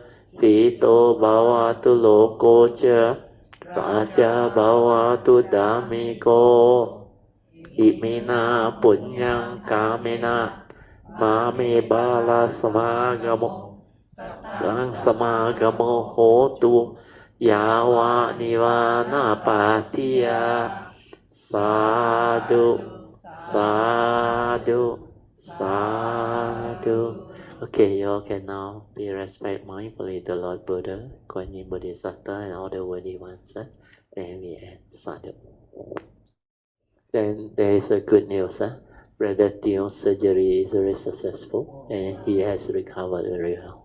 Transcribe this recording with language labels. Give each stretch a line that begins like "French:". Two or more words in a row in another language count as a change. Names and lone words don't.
Pali: pito bhavatu loko ca raja bhavatu dhammiko imina punyang kamena mame bala samagamo lang samagamo hotu yawa nivana patiya sadhu Sadhu, sadhu.
English: Okay, you all can now be respect mindfully the Lord Buddha, Kuan Yin Bodhisattva, and all the worthy ones. And we end. Sadhu. Then there is a good news. Brother Tion's surgery is very successful, and he has recovered very well.